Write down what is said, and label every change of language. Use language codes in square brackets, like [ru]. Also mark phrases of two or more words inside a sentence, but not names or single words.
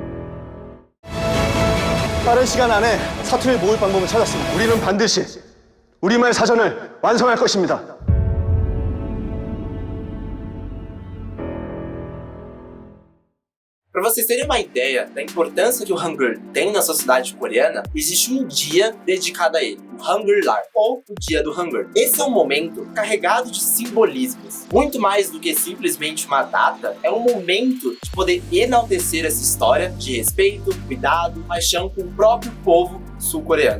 [ko] 빠른 시간 안에 사투리를 모을 방법을 찾았습니다. 우리는 반드시 우리말 사전을 완성할 것입니다. [pt] Para vocês terem uma ideia da importância que o Hangul tem na sociedade coreana, existe um dia dedicado a ele, o Hangul-lar, ou o Dia do Hangul. Esse é um momento carregado de simbolismos. Muito mais do que simplesmente uma data, é um momento de poder enaltecer essa história de respeito, cuidado, paixão com o próprio povo sul-coreano.